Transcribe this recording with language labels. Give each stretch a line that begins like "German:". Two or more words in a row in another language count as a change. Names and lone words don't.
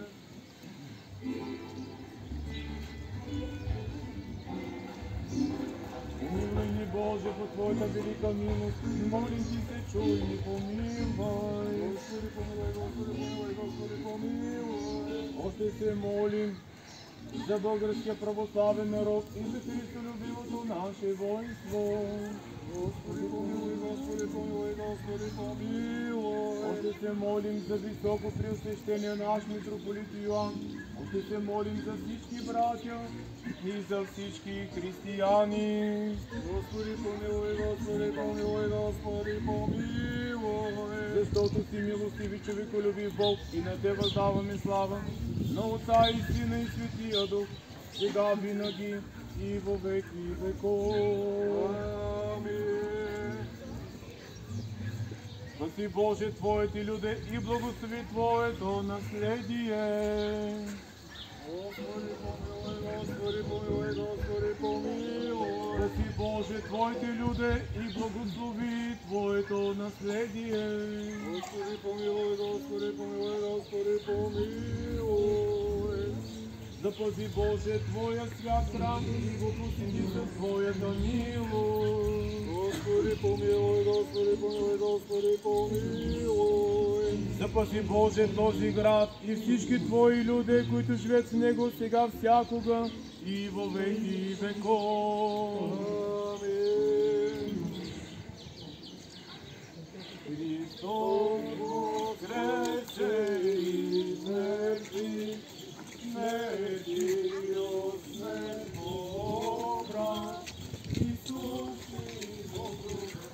Bulgarian: Помилуй ни, Боже, по Твоята велика милост, молим Ти се, чуй ни, помилвай. Господи, помилуй, Господи, помилуй, Господи, помилуй. Още се молим за българския православен народ и за христолюбивото наше воинство. Господи, помилуй, Господи, помилуй, Господи, помилуй. Още се молим за високо преосвещения наш митрополит Йоан. Още се молим за всички братя и за всички християни. Господи, помилуй, Господи, помилуй, Господи, помилуй. Защото си милостиви, човеколюбив Бог, и на Те въздаваме слава, на Отца и Сина и Светия Дух, сега винаги и во веки веков. Амин. Спаси Боже Твоите люде и благослови Твоето наследие. Господи, помилуй, Господи, помилуй, Господи, помилуй. Спаси Боже Твоите люде и благослови Твоето наследие. Господи, помилуй, Господи, помилуй, Господи, помилуй. Запази Боже Твоя свят храм и го посети със Твоята милост. Господи, помилуй, Господи, помилуй, Господи, помилуй. Запази Боже този град и всички Твои люди, които живеят в него сега, всякога и во веки веков.
Church Slavic: Амин. Христос воскресе из мертвых, смерти осмет побрал,
Bulgarian: Исус Богу,